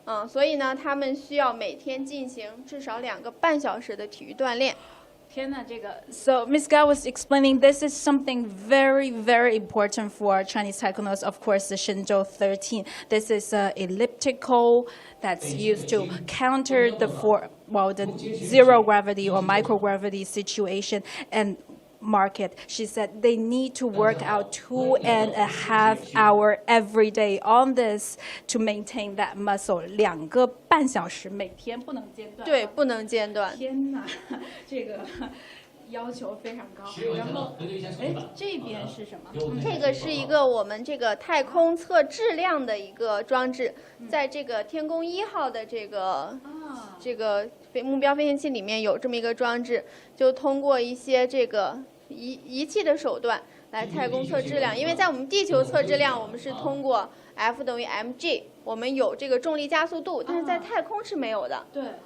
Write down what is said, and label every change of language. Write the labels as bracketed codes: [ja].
[zh] 所以呢，他们需要每天进行至少2个半小时的体育锻炼。 [en] So Ms. Gao was explaining this is something very, very important for Chinese taikonauts. Of course, the Shenzhou-13. This is an elliptical that's used to counter the zero gravity or microgravity situation. And market. She said they need to work out 2.5 hours every day on this to maintain that muscle. [zh] 2个半小时每天不能间断。对，不能间断。天哪，这个要求非常高。然后，哎，这边是什么？这个是一个我们这个太空测质量的一个装置，在这个天宫1号的这个目标飞行器里面有这么一个装置，就通过一些这个仪器的手段来太空测质量。因为在我们地球测质量，我们是通过 F 等于 mg， 我们有这个重力加速度，但是在太空是没有的。对。